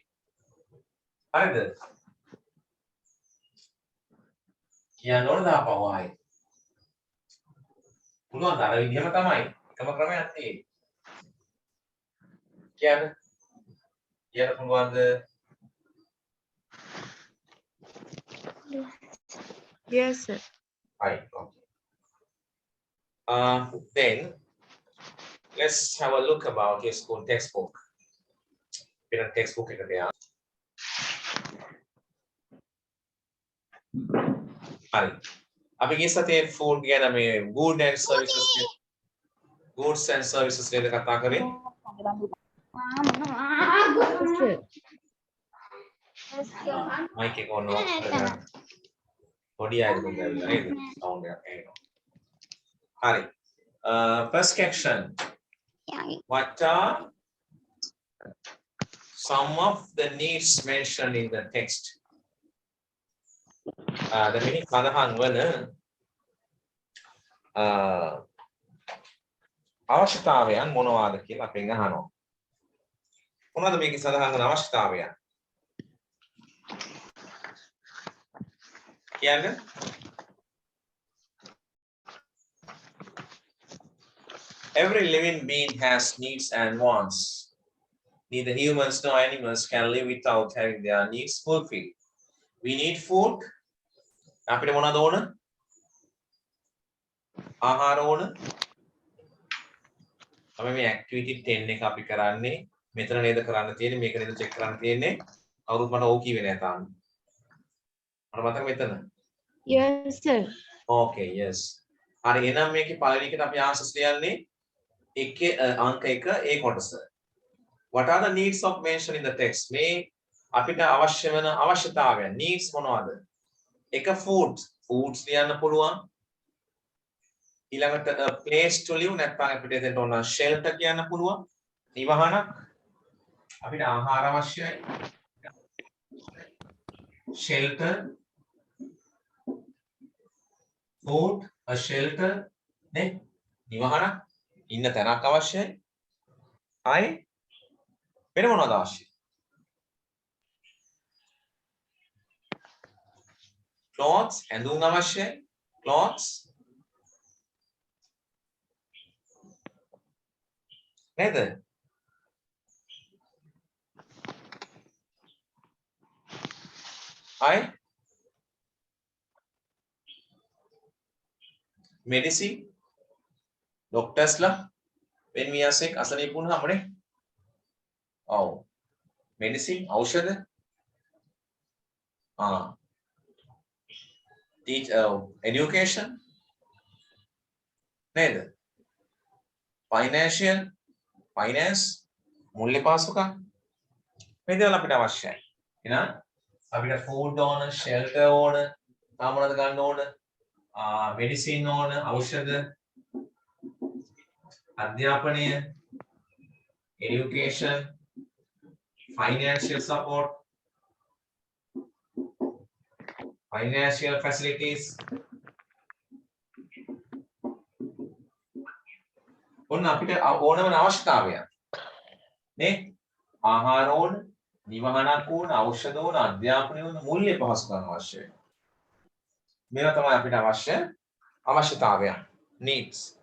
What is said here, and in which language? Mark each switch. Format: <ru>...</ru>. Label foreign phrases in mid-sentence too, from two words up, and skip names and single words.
<si>හරිද? කියන්න ඕන දාපුවා ආයි. පුළුවන් අර විදිහම තමයි. එකම ක්‍රමයක් තියෙන්නේ. කියන්න පුළුවන්ද?</si> <en>Yes, sir. Right. Okay. Then let's have a look about your school textbook.</en> <si>Pin textbook එකට යන්න. හරි. අපි ගිය සතියේ food ගැන මේ</si> <en>goods and services</en> <si>ගැන කතා කරේ.</si> <en>Yes, sir.</en> <si>Mic එක</si> <en>on off</en> <si>කරගන්න. පොඩි අයද මොකද නේද? sound එකක් එනවා. හරි.</si> <en>First section. What are some of the needs mentioned in the text?</en> <si>දෙවෙනි සඳහන් වන අවශ්‍යතාවයන් මොනවාද කියලා අපෙන් අහනවා. මොනවද මේකේ සඳහන් වන අවශ්‍යතාවයන්?</si> <en>කියන්නේ every living being has needs and wants. Neither humans nor animals can live without having their needs fulfilled. We need food.</en> <si>අපිට මොනවද ඕන? ආහාර ඕන. අපි මේ ඇක්ටිවිටි 10 එක අපි කරන්නේ මෙතන නේද කරන්න තියෙන්නේ මේක නේද චෙක් කරන්න තියෙන්නේ. කවුරුත් මට ඕක කිව්වේ නෑ තාම. මට මතක මෙතන.</si> <en>Yes, sir. Okay, yes.</en> <si>හරි එහෙනම් මේකේ පළවෙනි එකට අපි ආන්සර්ස් ලියන්නේ එකේ අංක 1 ඒ කොටස.</si> <en>What are the needs of mentioned in the text?</en> <si>මේ අපිට අවශ්‍ය වෙන අවශ්‍යතාවයන් needs මොනවද? එක foods ලියන්න පුළුවන්. ඊළඟට</si> <en>place to live</en> <si>නැත්නම් අපිට එතෙන්ට ඕන shelter කියන්න පුළුවන්. නිවහනක්. අපිට ආහාර අවශ්‍යයි.</si> <en>shelter food, a shelter,</en> <si>නේ නිවහන ඉන්න තැනක් අවශ්‍යයි. ආයේ වෙන මොනවද අවශ්‍යයි? clothes ඇඳුම් අවශ්‍යයි. clothes නේද?</si> <en>ආයේ medicine doctorsලා when we are sick</en> <si>අසනීප වුණාමනේ. ඔව් medicine ඖෂධ</si> <en>teach education</en> <si>නේද?</si> <en>financial finance</en> <si>මූල්‍ය පාසුකම් මේ දේවල් අපිට අවශ්‍යයි. එහෙනම් අපිට food ඕන, shelter ඕන, තා මොනවද ගන්න ඕන? medicine ඕන, ඖෂධ, අධ්‍යාපනය,</si> <en>education, financial support, financial facilities.</en> <si>ඔන්න අපිට ඕනම අවශ්‍යතාවයක් නේ ආහාර ඕන, නිවහනක් ඕන, ඖෂධ ඕන, අධ්‍යාපනය ඕන, මූල්‍ය පහසුකම් අවශ්‍යයි. මේවා තමයි අපිට අවශ්‍යතාවයන් needs.</si>